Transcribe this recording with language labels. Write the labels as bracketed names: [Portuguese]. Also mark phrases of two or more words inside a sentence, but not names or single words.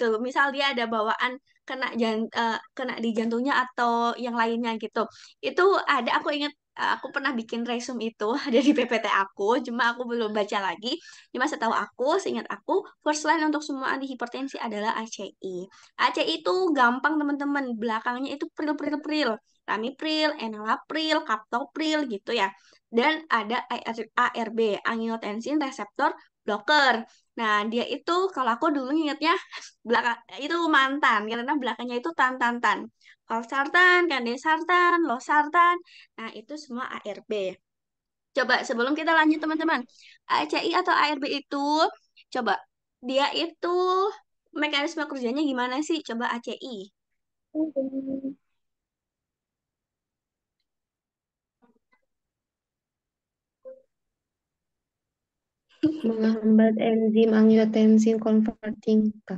[Indonesian] Misal dia ada bawaan kena di jantungnya atau yang lainnya gitu. Itu ada, aku ingat, aku pernah bikin resume itu ada di PPT aku, cuma aku belum baca lagi. Cuma setahu aku, seingat aku, [English] first line [Indonesian] untuk semua antihipertensi adalah ACI. ACI itu gampang teman-teman, belakangnya itu pril-pril-pril. Ramipril, enalapril, captopril gitu ya. Dan ada ARB, [English] angiotensin reseptor blocker. [Indonesian] Nah, dia itu kalau aku dulu ingatnya belakang itu mantan karena belakangnya itu tan-tan-tan. Valsartan, kandesartan, losartan. Nah, itu semua ARB. Coba sebelum kita lanjut teman-teman, ACI atau ARB itu coba dia itu mekanisme kerjanya gimana sih? Coba ACI. Menghambat enzim [English] angiotensin converting [Indonesian] Kak.